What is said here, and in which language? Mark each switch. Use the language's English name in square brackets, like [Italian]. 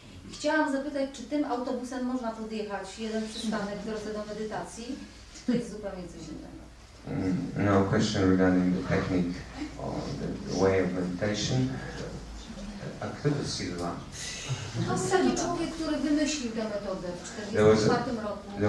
[Polish] I chciałam zapytać, czy tym autobusem można podjechać jeden przystanek w drodze do medytacji, czy to jest zupełnie coś innego? [English] No question regarding the technique or the way of meditation. [Polish] A kto to Silva? To jest taki człowiek, który wymyślił tę metodę w 1944 roku.